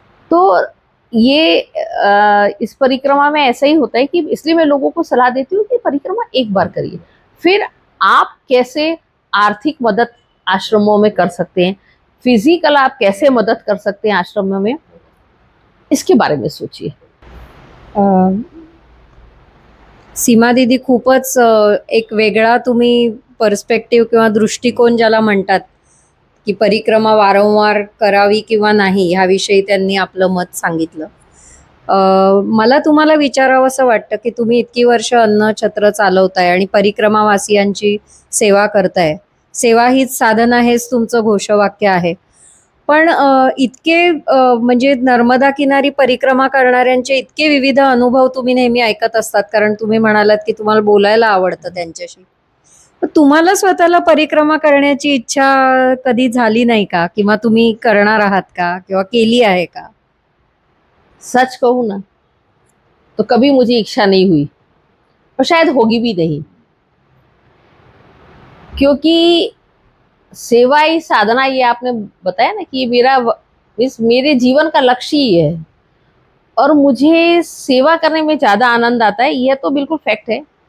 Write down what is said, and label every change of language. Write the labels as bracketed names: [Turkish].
[Hindi] तो ये इस परिक्रमा में ऐसा ही होता है कि इसलिए मैं लोगों को सलाह देती हूँ कि परिक्रमा एक बार करिए। फिर आप कैसे आर्थिक मदद आश्रमों में कर सकते हैं, फिजिकल आप कैसे मदद कर सकते हैं आश्रमों में, इसके बारे में सोचिए। [Marathi] सीमा दीदी, खूपच एक वेगळा तुम्ही पर्स्पेक्टिव्ह किंवा दृष्टिकोन ज्याला म्हणतात की परिक्रमा वारंवार करावी किंवा नाही ह्याविषयी त्यांनी आपलं मत सांगितलं. मला तुम्हाला विचारावं असं वाटतं की तुम्ही इतकी वर्ष अन्नछत्र चालवताय आणि परिक्रमावासियांची सेवा करताय. सेवा हीच साधना, हेच तुमचं घोषवाक्य आहे. पण इतके म्हणजे नर्मदा किनारी परिक्रमा करणाऱ्यांचे इतके विविध अनुभव तुम्ही नेहमी ऐकत असतात, कारण तुम्ही म्हणालात की तुम्हाला बोलायला आवडतं त्यांच्याशी. तर तुम्हाला स्वतःला परिक्रमा करण्याची इच्छा कधी झाली नाही का, किंवा तुम्ही करणार आहात का, किंवा केली आहे का? [Hindi] सच कहूँ ना तो कभी मुझे इच्छा नहीं हुई, और शायद होगी भी नहीं, क्योंकि सेवा ही साधना, ये आपने बताया ना कि मेरे जीवन का लक्ष्य ही है, और मुझे सेवा करने में ज़्यादा आनंद आता है, यह तो बिल्कुल फैक्ट है।